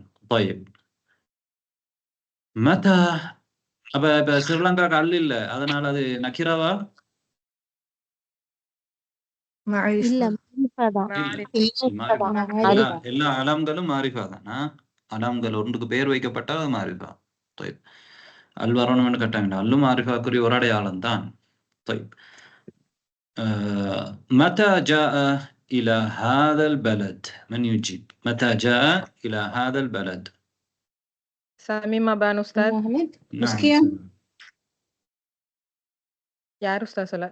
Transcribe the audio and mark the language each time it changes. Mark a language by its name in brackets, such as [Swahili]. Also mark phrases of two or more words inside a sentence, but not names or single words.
[Tamil] طيب மதா அப்ப ஸ்ரீலங்கா அல் இல்ல அதனால அது நக்கிராவா எல்லா அலம்களும் மாரிஃபா தானா அலம்கள் ஒன்றுக்கு பேர் வைக்கப்பட்டா அது மாரிஃபா. طيب அல் வரணும்னு கட்டாங்க அல்லும் மாரிஃபாக்குரிய ஒரு அடையாளம் தான். [Arabic] طيب متى جاء إلى هذا البلد من يجيب متى جاء إلى هذا البلد سامي بان أستاذ نعم يا أستاذ صلاة